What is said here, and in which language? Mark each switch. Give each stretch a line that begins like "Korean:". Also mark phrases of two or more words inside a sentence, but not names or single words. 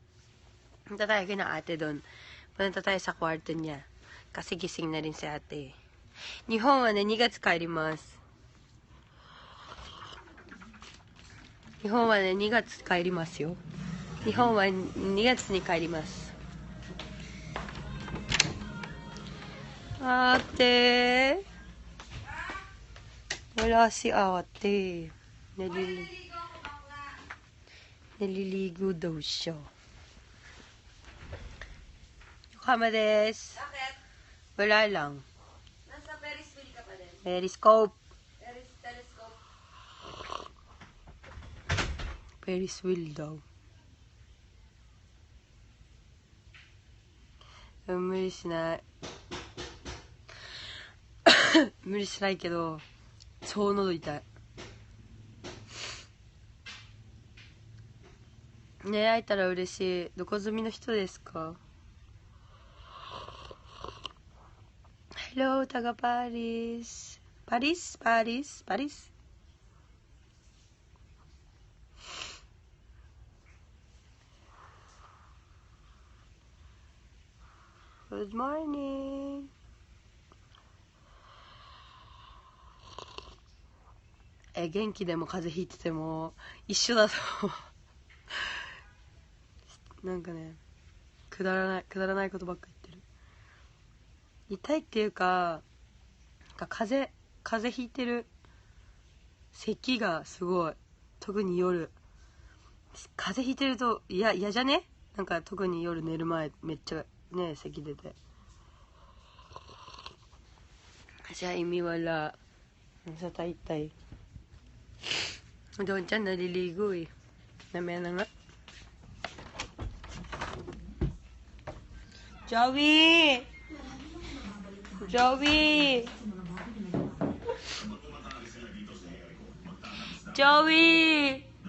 Filipino: Punta tayo kina ate doon. Punta tayo sa kwarto niya. Kasi gising na rin si ate.
Japanese: 日本はね、2月帰ります。日本はね、2月帰りますよ。日本は2月に帰ります。
Filipino: Ate, wala si ate. Naliligo daw siya.
Japanese: Yukama des.
Filipino: Bakit? Wala lang. Nasa Ferris wheel ka pa din. Periscope. Telescope. Ferris wheel daw.
Japanese: 無理しない。無理しないけど、超喉痛い。ねえ、会えたら嬉しい。どこ住みの人ですか？
Filipino: Hello, taga Paris. Paris? Paris? Paris?
English: Good morning.
Japanese: え、元気でも風邪ひいてても一緒だと思う。なんかね、くだらないことばっか言ってる。痛いっていうか、なんか風邪ひいてる。咳がすごい。特に夜。風邪ひいてると嫌じゃね？なんか特に夜寝る前めっちゃね、咳出て。
Filipino: Kasi imiwala. Sa taytay. Doon dyan, naliligo eh. Namaya na nga. Joey! Joey! Joey!